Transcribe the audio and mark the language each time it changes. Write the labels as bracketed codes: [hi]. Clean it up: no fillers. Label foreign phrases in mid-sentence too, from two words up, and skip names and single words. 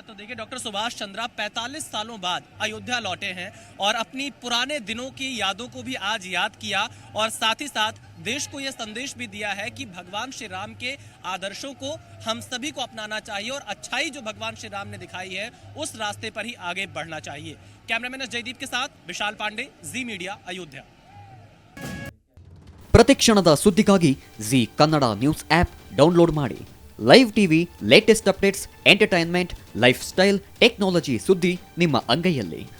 [hi] तो देखिए डॉक्टर सुभाष चंद्रा 45 सालों बाद अयोध्या लौटे हैं और अपनी पुराने दिनों की यादों को भी आज याद किया और साथ ही साथ देश को यह संदेश भी दिया है कि भगवान श्री राम के आदर्शों को हम सभी को अपनाना चाहिए और अच्छाई जो भगवान श्री राम ने दिखाई है उस रास्ते पर ही आगे बढ़ना चाहिए। कैमरामैन जयदीप के साथ विशाल पांडे, जी मीडिया, अयोध्या। [kn] ಪ್ರತಿಕ್ಷಣದ ಸುದ್ದಿಗಾಗಿ ಜಿ ಕನ್ನಡ ನ್ಯೂಸ್ [en] app download [kn] ಮಾಡಿ. [en] live TV, latest updates, entertainment, life style, technology [kn] ಸುದ್ದಿ ನಿಮ್ಮ ಅಂಗೈಯಲ್ಲಿ.